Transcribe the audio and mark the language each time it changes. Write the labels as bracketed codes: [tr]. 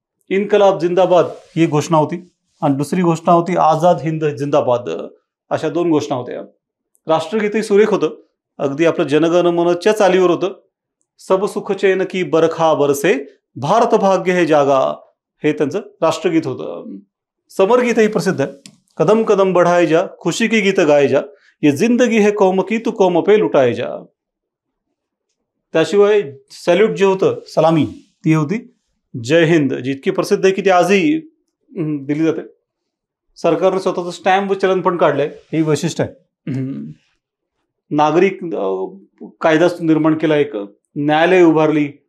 [mr] इन्कलाब जिंदाबाद ही घोषणा होती आणि दुसरी घोषणा होती आझाद हिंद जिंदाबाद. अशा दोन घोषणा होत्या. राष्ट्रगीतही सुरेख होतं, अगदी आपलं जनगण मनच्या चालीवर होतं. [hi] सब सुख चैन की बरखा बरसे, भारत भाग्य हे जागा, [mr] हे त्यांचं राष्ट्रगीत होतं. समरगीतही प्रसिद्ध आहे. [hi] कदम कदम बढ़ाए जा, खुशी की गीत गाए जा, ये जिंदगी है कौम की, तू कौम पे लुटाए जा. [mr] त्याशिवाय सॅल्यूट जे होतं, सलामी, ती होती जय हिंद, जी इतकी प्रसिद्ध आहे की ती आजही दिली जाते. सरकारने स्वतःचं स्टॅम्प व चलन पण काढलंय, हे वैशिष्ट्य आहे. नागरिक कायदा निर्माण केला, एक न्यायालय उभारली.